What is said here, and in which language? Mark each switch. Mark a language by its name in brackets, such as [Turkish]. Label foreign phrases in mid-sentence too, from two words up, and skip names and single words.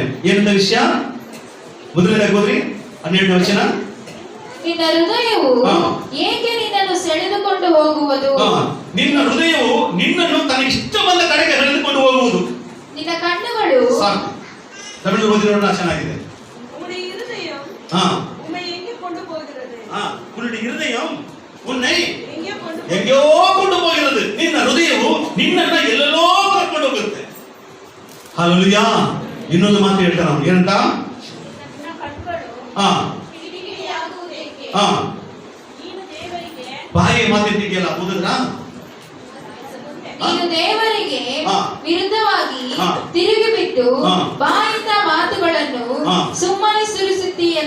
[Kannada] ಏನಂತ ವಿಷಯ? ಮೊದಲನೇದಾಗಿ ಹೋದ್ರಿ 12ನೇ ವಚನ. ನಿನ್ನ ಹೃದಯವು ಏಕೆ ನಿನ್ನನ್ನು ಸೆಳೆದುಕೊಂಡು ಹೋಗುವುದು? ನಿನ್ನ ಹೃದಯವು ನಿನ್ನನ್ನು ತನಗೆ ಇಷ್ಟ ಬಂದ ಕಡೆಗೆ ಸೆಳೆದುಕೊಂಡು ಹೋಗುವುದು. ನಿನ್ನ ಕಣ್ಣುಗಳು ಸಾಕು. ತಮಿಳು ಓದಿರೋಣ ಚೆನ್ನಾಗಿದೆ. [Tamil] உன்னுடைய இருதயம் உன்னை எங்கேயோ கொண்டு போகிறது. [Kannada] ನಿನ್ನ ಹೃದಯವು ನಿನ್ನನ್ನ ಎಲ್ಲೆಲ್ಲೋ ಕರ್ಕೊಂಡು ಹೋಗುತ್ತೆ. ಹಲ್ಲೆಲೂಯಾ. ಇನ್ನೊಂದು ಮಾತು ಹೇಳ್ತಾನೆ ಅವನು, ಏನಂತ? ಬಾಯಿ ಮಾತಿದ್ದೀಯಲ್ಲ, ಓದಿದ್ರಾ? ನೀನು ದೇವರಿಗೆ ವಿರುದ್ಧವಾಗಿ ತಿರುಗಿ ಬಿಟ್ಟು ಬಾಯಿಂದ ಮಾತುಗಳನ್ನು ಸುಮ್ಮನೆ ಸುರಿಸುತ್ತೀಯಲ್ಲ.